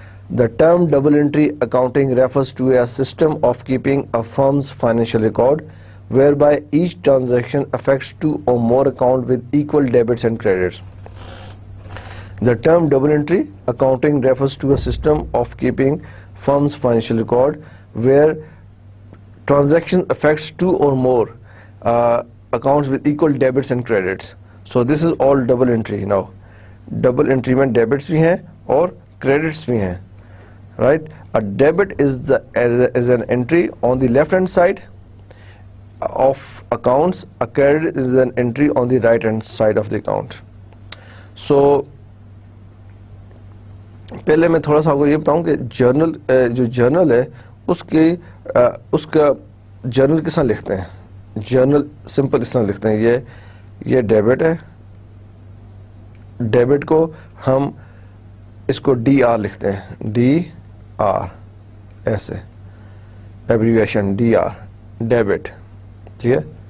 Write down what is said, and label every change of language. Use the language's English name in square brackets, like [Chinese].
[English] The term double entry accounting refers to a system of keeping a firm's financial record whereby each transaction affects two or more accounts with equal debits and credits. The term double entry accounting refers to a system of keeping firm's financial record where transaction affects two or more accounts with equal debits and credits. So this is all double entry. Now double entry [Hindi] में debits भी हैं और credits भी हैं, right? [English] A debit is an entry on the left hand side of accounts. A credit is an entry on the right hand side of the account. [Hindi] So पहले मैं थोड़ा सा आपको ये बताऊं कि जर्नल, जो जर्नल है उसका जर्नल किस तरह लिखते हैं? जर्नल सिंपल इस तरह लिखते हैं, ये डेबिट है, डेबिट को हम इसको DR लिखते हैं, DR, ऐसे एब्रीविएशन DR, डेबिट, ठीक है।